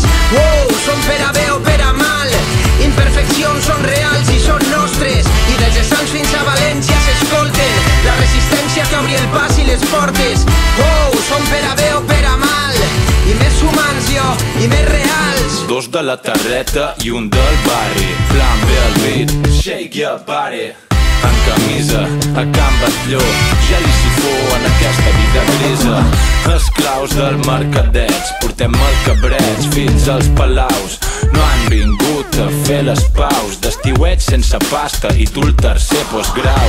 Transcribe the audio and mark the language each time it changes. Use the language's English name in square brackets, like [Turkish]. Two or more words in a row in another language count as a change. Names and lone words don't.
[Catalan] Wow, són per a bé o per a mal, imperfeccions són reals i són nostres. I des de Sants fins a València s'escolten la resistència que obri el pas i les portes. Wow, són per a bé o per a mal, i més humans jo, i més reals. Dos de la terreta i un del barri, plan B al beat, [English] shake your body. [Catalan] En camisa, a Can Batlló, gel i sifó en aquesta vida grisa. Esclaus del mercadeig, portem el cabreig fins als palaus. No han vingut a fer les paus, d'estiuet sense pasta i tu el tercer postgrau.